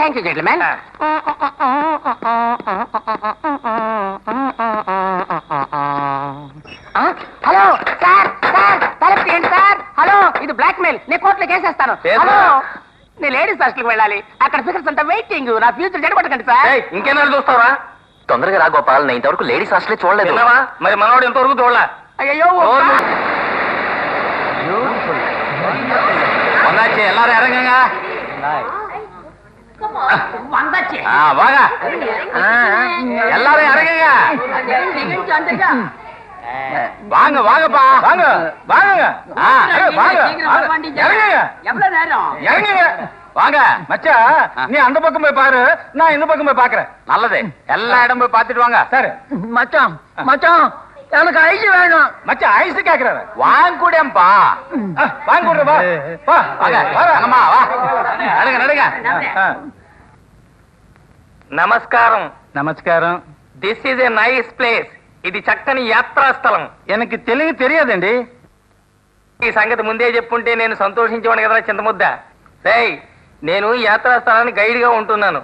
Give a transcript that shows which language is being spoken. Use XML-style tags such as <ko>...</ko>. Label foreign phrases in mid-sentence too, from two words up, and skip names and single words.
<en>Thank you gentlemen. Hello sir, sir</en> <te>తలుపు తీయండి</te> <en>సార్.</en> <te>హలో, ఇది బ్లాక్ మెయిల్, నేను కోర్టులో కేసేస్తాను. హలో, నేను</te> <en>ladies hostel</en> <te>వెళ్ళాలి, అక్కడ ఫిగర్స్ అంతా వెయిటింగ్. నా ఫ్యూచర్ చెడగొట్టకండి సార్. ఇంకేనా చూస్తావా? తొందరగా రా గోపాల్, నేను ఇంతవరకు</te> <en>ladies hostel</en> <te>చూడలేదు. మరి మనవాడు ఎంతవరకు చూడలా? అయ్యో</te> <ta>எல்லாரும் இறங்குங்க. வாங்க எல்லாரும் இறங்குங்க. வாங்க வாங்கப்பா, வாங்க வாங்க இறங்குங்க. வாங்க மச்சா, நீ அந்த பக்கம் போய் பாரு, நான் இந்த பக்கம் போய் பாக்குறேன். நல்லது, எல்லா இடம் போய் பாத்துட்டு வாங்க. சரி மச்சான், மச்சான் எனக்கு ஐஸ் வேணும். மச்சான் ஐஸ் கேக்குறாரு. வாங்கூடேம்பா. வாங்கூடுற வா. வா. வாங்கம்மா வா. நடுங்க நடுங்க.</ta> <te>నమస్కారం. నమస్కారం.</te> <en>This is a nice place.</en> <te>ఇది చక్కని యాత్రా స్థలం. எனக்கு తెలుగు తెలియదండి. ఈ సంగతి ముందే చెప్పుంటే నేను సంతోషించేవాడిని కదా చింతముద్ద. రేయ్, నేను యాత్రా స్థలానికి గైడ్ గా ఉంటున్నాను.</te>